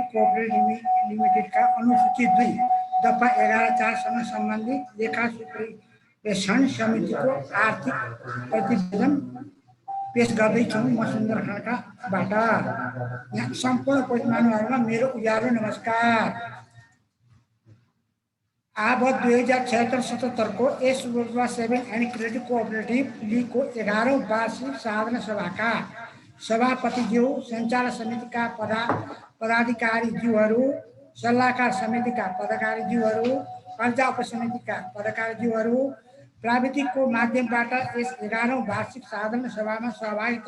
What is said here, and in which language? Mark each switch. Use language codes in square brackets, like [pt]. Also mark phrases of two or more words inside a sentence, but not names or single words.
[ne] कोऑपरेटिव लिमिटेड का अनुसूचित 2 दफा 11(4) संबंधित लेखा सूत्रीकरण समिति को आर्थिक प्रतिवेदन पेश गर्दैछु। म सुन्दर खड्काबाट। यहाँ सम्पूर्ण उपस्थित मेरो उज्यालो नमस्कार। अब 2076-77 को सुब्रवा सेविंग एंड क्रेडिट कोऑपरेटिव लीगको 11औं वार्षिक साधारण सभाका सभापतिज्यू, सञ्चालक समितिका पदाधिकारीज्यूहरू, सल्लाहकार समितिका पदाधिकारीज्यूहरू, कर्जा उपसमितिका पदाधिकारीज्यूहरू, प्राविधिकको माध्यमबाट यस 11औं वार्षिक साधारण सभामा सहभागिता